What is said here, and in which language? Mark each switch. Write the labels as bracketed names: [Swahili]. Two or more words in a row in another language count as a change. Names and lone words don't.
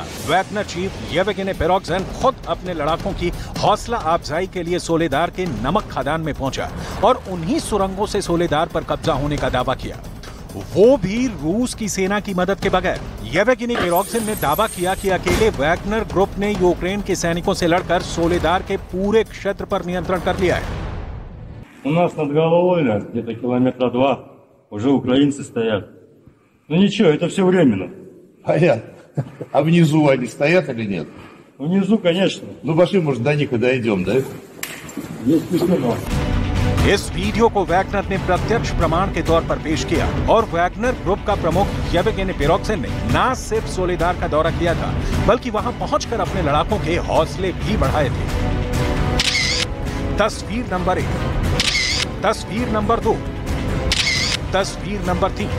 [Hindi] वैगनर चीफ येवगेनी पेरोग्जिन खुद अपने लड़ाकों की हौसला अफजाई के लिए सोलेदार के नमक खदान में पहुंचा और उन्हीं सुरंगों से सोलेदार पर कब्जा होने का दावा किया, वो भी रूस की सेना की मदद के बगैर। येवगेनी पेरोग्जिन ने दावा किया कि अकेले वैगनर ग्रुप ने यूक्रेन के सैनिकों से लड़कर सोलेदार के पूरे क्षेत्र पर नियंत्रण कर लिया है। [Russian] У нас над головой, где-то километра 2, уже украинцы стоят. Ну ничего, это все временно. Понятно. А внизу они стоят или нет? Внизу, конечно. Ну пошли, может, до них и дойдем, да? Есть письмо. [Hindi] इस वीडियो को वैगनर ने प्रत्यक्ष प्रमाण के तौर पर पेश किया और वैगनर ग्रुप का प्रमुख येवगेनी पेरोग्जिन ने न सिर्फ सोलेदार का दौरा किया था, बल्कि वहां पहुंचकर अपने लड़ाकों के हौसले भी बढ़ाए थे। तस्वीर नंबर 1, तस्वीर नंबर 2, तस्वीर नंबर 3।